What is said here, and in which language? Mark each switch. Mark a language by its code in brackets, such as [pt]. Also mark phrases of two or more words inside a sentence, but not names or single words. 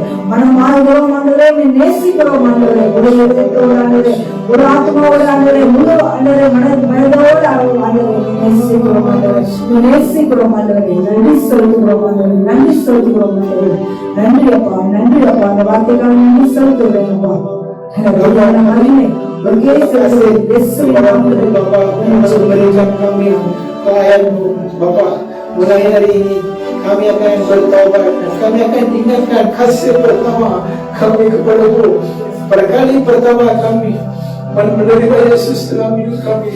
[ta] மனம் மாறுகிறோம் ஆண்டவரே, நேசிக்கிறோம் ஆண்டவரே, ஆண்டவரே, ஒரு ஆத்மாவோட ஆண்டவரே, முழு ஆண்டவரே, மனதோடு ஆண்டவரே நேசிக்கிறோம் ஆண்டவரே, நேசிக்கிறோம் ஆண்டவரே. நன்றி செலுத்துகிறோம் ஆண்டவரே, நன்றி செலுத்துகிறோம் ஆண்டவரே. நன்றி அப்பா, நன்றி அப்பா. அந்த வார்த்தைக்காக நன்றி செலுத்துகிறேன் அப்பா. [id] Bapak, mulai hari ini kami akan bertaubat dan kami akan tinggalkan kasih pertama kami kepada-Mu. Pada kali pertama kami menerima Yesus dalam hidup kami.